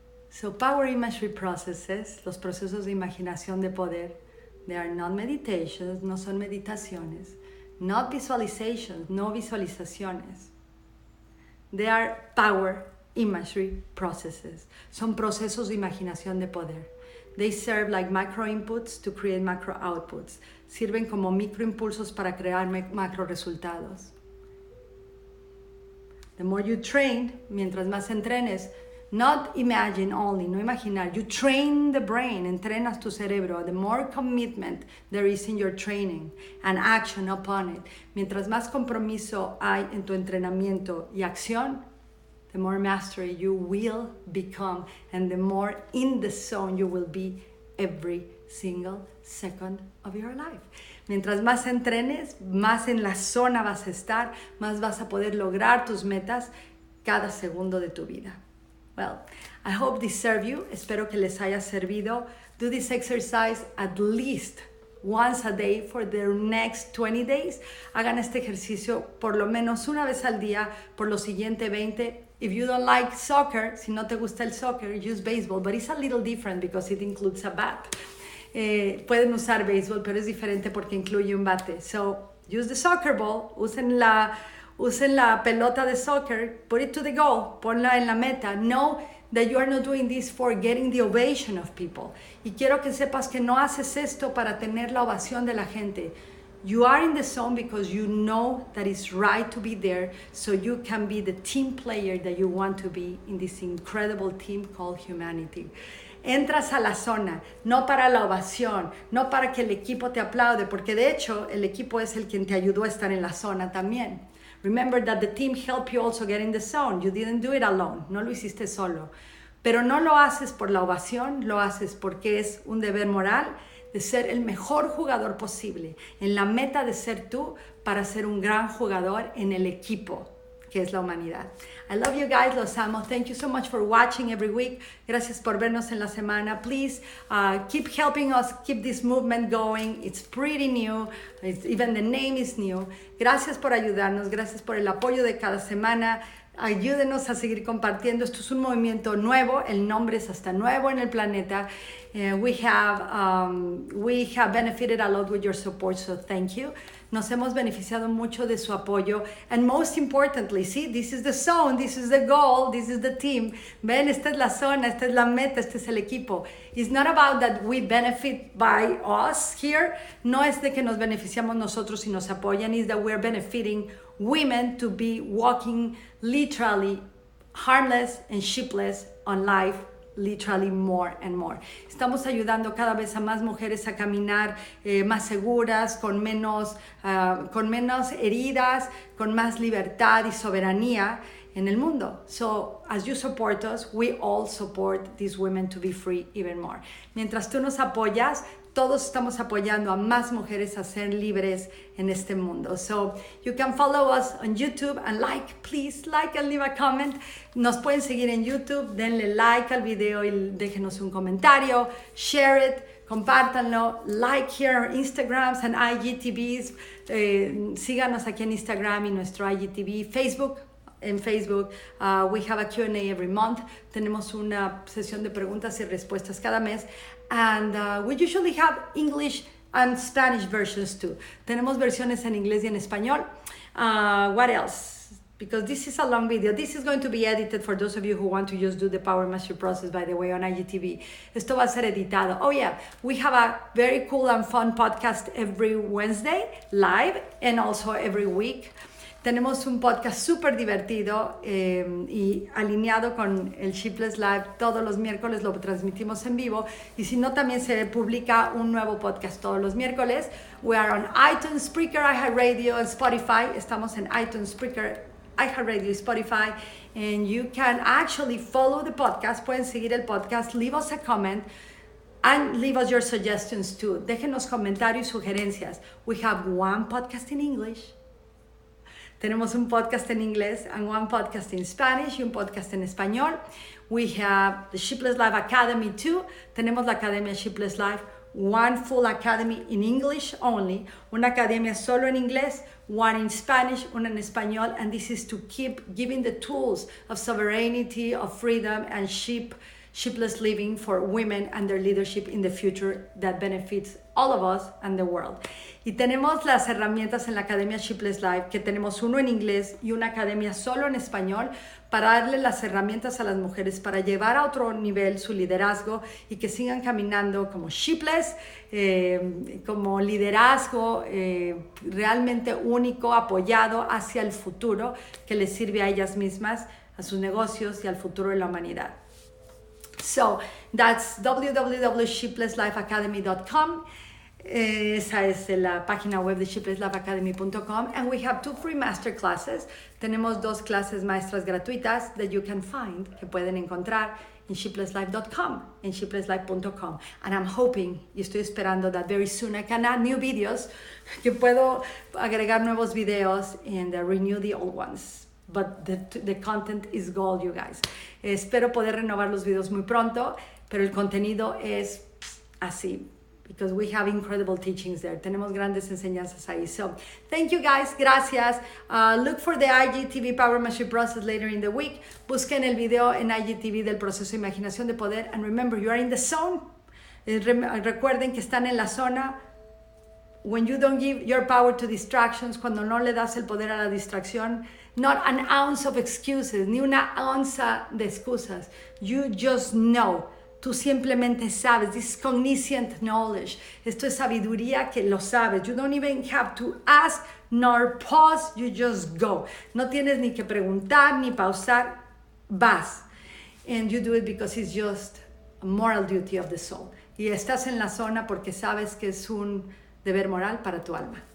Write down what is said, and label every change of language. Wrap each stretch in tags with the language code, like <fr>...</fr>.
<en>So Power Imagery Processes,</en> <es>los procesos de imaginación de poder,</es> <en>they are not meditations,</en> <es>no son meditaciones,</es> <en>not visualizations,</en> <es>no visualizaciones.</es> <en>They are Power Imagery Processes.</en> <es>Son procesos de imaginación de poder.</es> <en>They serve like macro inputs to create macro outputs.</en> <es>Sirven como microimpulsos para crear macro resultados.</es> <en>The more you train,</en> <es>mientras más entrenes,</es> <en>not imagine only,</en> <es>no imaginar.</es> <en>You train the brain,</en> <es>entrenas tu cerebro.</es> <en>The more commitment there is in your training and action upon it.</en> <es>Mientras más compromiso hay en tu entrenamiento y acción,</es> <en>the more mastery you will become, and the more in the zone you will be every single second of your life.</en> <es>Mientras más entrenes, más en la zona vas a estar, más vas a poder lograr tus metas cada segundo de tu vida.</es> <en>Well, I hope this served you.</en> <es>Espero que les haya servido.</es> <en>Do this exercise at least once a day for the next 20 days.</en> <es>Hagan este ejercicio por lo menos una vez al día por los siguientes 20.</es> <en>If you don't like soccer,</en> <es>si no te gusta el soccer,</es> <en>use baseball, but it's a little different because it includes a bat.</en> <es>Pueden usar béisbol, pero es diferente porque incluye un bate.</es> <en>So, use the soccer ball,</en> <es>usen la pelota de soccer,</es> <en>put it to the goal,</en> <es>ponla en la meta.</es> <en>Know that you are not doing this for getting the ovation of people.</en> <es>Y quiero que sepas que no haces esto para tener la ovación de la gente.</es> <en>You are in the zone because you know that it's right to be there, so you can be the team player that you want to be in this incredible team called humanity.</en> <es>Entras a la zona, no para la ovación, no para que el equipo te aplaude, porque de hecho el equipo es el quien te ayudó a estar en la zona también.</es> <en>Remember that the team helped you also get in the zone. You didn't do it alone,</en> <es>no lo hiciste solo. Pero no lo haces por la ovación, lo haces porque es un deber moral de ser el mejor jugador posible, en la meta de ser tú para ser un gran jugador en el equipo, que es la humanidad.</es> <en>I love you guys,</en> <es>los amo.</es> <en>Thank you so much for watching every week.</en> <es>Gracias por vernos en la semana.</es> <en>Please keep helping us keep this movement going. It's pretty new. Even the name is new.</en> <es>Gracias por ayudarnos. Gracias por el apoyo de cada semana. Ayúdenos a seguir compartiendo. Esto es un movimiento nuevo. El nombre es hasta nuevo en el planeta.</es> <en>We have benefited a lot with your support, so thank you.</en> <es>Nos hemos beneficiado mucho de su apoyo.</es> <en>And most importantly, see, this is the zone, this is the goal, this is the team.</en> <es>Ven, esta es la zona, esta es la meta, este es el equipo.</es> <en>It's not about that we benefit by us here.</en> <es>No es de que nos beneficiamos nosotros y nos apoyan.</es> <en>It's that we're benefiting women to be walking literally harmless and sheepless on life. Literally more and more.</en> <es>Estamos ayudando cada vez a más mujeres a caminar más seguras, con menos heridas, con más libertad y soberanía. en el mundo.</es> <en>So, as you support us, we all support these women to be free even more.</en> <es>Mientras tú nos apoyas, todos estamos apoyando a más mujeres a ser libres en este mundo.</es> <en>So, you can follow us on YouTube and please like and leave a comment.</en> <es>Nos pueden seguir en YouTube, denle like al video y déjenos un comentario,</es> <en>share it,</en> <es>compártanlo,</es> <en>like here on Instagrams and IGTVs.</en> <es>Síganos aquí en Instagram y nuestro IGTV, Facebook. En Facebook,</es> <en>we have a Q&A every month.</en> <es>Tenemos una sesión de preguntas y respuestas cada mes.</es> <en>And we usually have English and Spanish versions too.</en> <es>Tenemos versiones en inglés y en español.</es> <en>What else? Because this is a long video. This is going to be edited for those of you who want to just do the Power Imagery Process, by the way, on IGTV.</en> <es>Esto va a ser editado.</es> <en>Oh yeah, we have a very cool and fun podcast every Wednesday, live, and also every week.</en> <es>Tenemos un podcast súper divertido y alineado con el Sheepless Live. Todos los miércoles lo transmitimos en vivo. Y si no, también se publica un nuevo podcast todos los miércoles.</es> <en>We are on iTunes, Spreaker, iHeartRadio, and Spotify.</en> <es>Estamos en iTunes, Spreaker, iHeartRadio, Spotify.</es> <en>And you can actually follow the podcast.</en> <es>Pueden seguir el podcast,</es> <en>leave us a comment, and leave us your suggestions too.</en> <es>Déjenos comentarios y sugerencias.</es> <en>We have one podcast in English.</en> <es>Tenemos un podcast en inglés</es> <en>and one podcast in Spanish</en> <es>y un podcast en español.</es> <en>We have the Sheepless Live Academy too.</en> <es>Tenemos la Academia Sheepless Live,</es> <en>one full academy in English only,</en> <es>una academia solo en inglés,</es> <en>one in Spanish,</en> <es>una en español,</es> <en>and this is to keep giving the tools of sovereignty, of freedom, and sheepless living for women and their leadership in the future that benefits all of us and the world.</en> <es>Y tenemos las herramientas en la Academia Sheepless Live, que tenemos uno en inglés y una academia solo en español, para darle las herramientas a las mujeres para llevar a otro nivel su liderazgo y que sigan caminando como sheepless, como liderazgo realmente único, apoyado hacia el futuro que les sirve a ellas mismas, a sus negocios y al futuro de la humanidad.</es> <en>So that's www.sheeplesslifeacademy.com.</en> <es>Esa es la página web de sheeplesslifeacademy.com,</es> <en>and we have 2 free master classes.</en> <es>Tenemos 2 clases maestras gratuitas</es> <en>that you can find,</en> <es>que pueden encontrar en sheeplesslife.com, en sheeplesslife.com.</es> <en>And I'm hoping,</en> <es>y estoy esperando,</es> <en>that very soon I can add new videos,</en> <es>que puedo agregar nuevos videos</es> <en>and renew the old ones. But the content is gold, you guys.</en> <es>Espero poder renovar los videos muy pronto, pero el contenido es así,</es> <en>because we have incredible teachings there.</en> <es>Tenemos grandes enseñanzas ahí.</es> <en>So, thank you guys.</en> <es>Gracias.</es> <en>Look for the IGTV Power Imagery Process later in the week.</en> <es>Busquen el video en IGTV del Proceso de Imaginación de Poder.</es> <en>And remember, you are in the zone.</en> <es>Recuerden que están en la zona.</es> <en>When you don't give your power to distractions,</en> <es>cuando no le das el poder a la distracción,</es> <en>not an ounce of excuses,</en> <es>ni una onza de excusas.</es> <en>You just know.</en> <es>Tú simplemente sabes.</es> <en>This is cogniscient knowledge.</en> <es>Esto es sabiduría que lo sabes.</es> <en>You don't even have to ask nor pause. You just go.</en> <es>No tienes ni que preguntar ni pausar. Vas.</es> <en>And you do it because it's just a moral duty of the soul.</en> <es>Y estás en la zona porque sabes que es un deber moral para tu alma.</es>